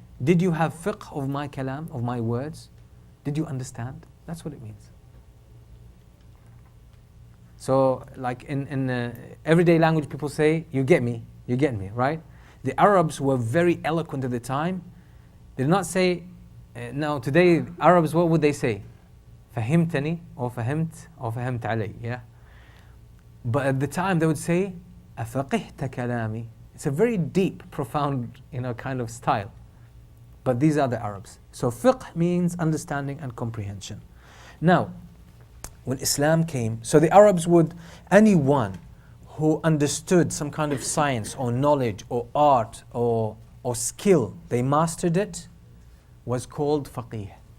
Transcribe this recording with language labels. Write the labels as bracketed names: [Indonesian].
[English] Did you have fiqh of my kalam, of my words? Did you understand? That's what it means. So, like in everyday language, people say, you get me, right? The Arabs were very eloquent at the time. They did not say, now today, Arabs, what would they say? [Arabic] فهمتني or فهمت علي, yeah? [English] But at the time they would say, [Arabic] أفقهت كلامي. [English] It's a very deep, profound, kind of style. But these are the Arabs. So fiqh means understanding and comprehension. Now, when Islam came, so the Arabs would, anyone who understood some kind of science or knowledge or art or skill, they mastered it, was called faqih.